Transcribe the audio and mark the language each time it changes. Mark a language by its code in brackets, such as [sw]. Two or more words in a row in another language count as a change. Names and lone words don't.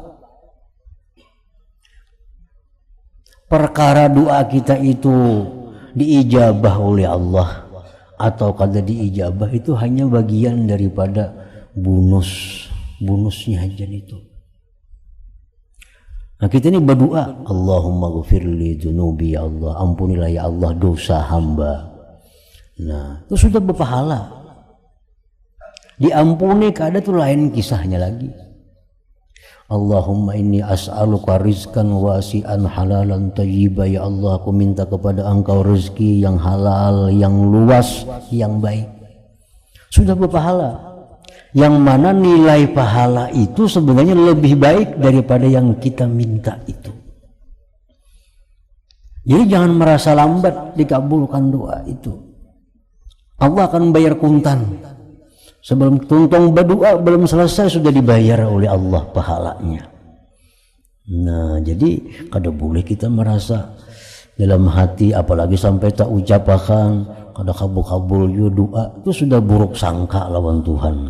[id] Perkara doa kita itu diijabah oleh Allah atau kada diijabah, itu hanya bagian daripada bonusnya aja itu. Nah, kita ini berdoa, [ar] Allahumma ghfirli dzunubi, [id] ya Allah ampunilah ya Allah dosa hamba. Nah, itu sudah berpahala. Diampuni kada tuh lain kisahnya lagi. [ar] Allahumma inni as'aluka rizqan wasi'an halalan thayyiban, [id] ya Allah aku minta kepada engkau rezeki yang halal, yang luas, yang baik. Sudah berpahala. Yang mana nilai pahala itu sebenarnya lebih baik daripada yang kita minta itu. Jadi jangan merasa lambat dikabulkan doa itu. Allah akan bayar kuntan. Sebelum tuntung berdoa belum selesai sudah dibayar oleh Allah pahalanya. Nah, jadi kada boleh kita merasa dalam hati, apalagi sampai tak ucapakan kada kabul-kabul yo doa, itu sudah buruk sangka lawan Tuhan.